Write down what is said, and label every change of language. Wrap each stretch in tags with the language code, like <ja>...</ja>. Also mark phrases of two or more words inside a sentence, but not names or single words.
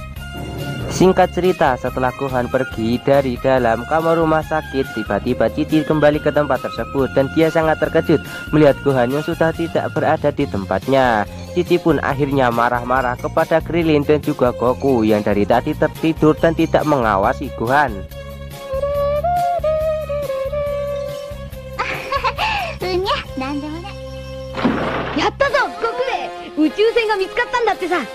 <id>Singkat cerita, setelah Gohan pergi dari dalam kamar rumah sakit, tiba-tiba Cici kembali ke tempat tersebut dan dia sangat terkejut melihat Gohan yang sudah tidak berada di tempatnya. Cici pun akhirnya marah-marah kepada Krillin dan juga Goku yang dari tadi tertidur dan tidak mengawasi Gohan.</id> <ja>なんでもない。やったぞ、ゴクベ。宇宙船が見つかったんだってさ。</ja>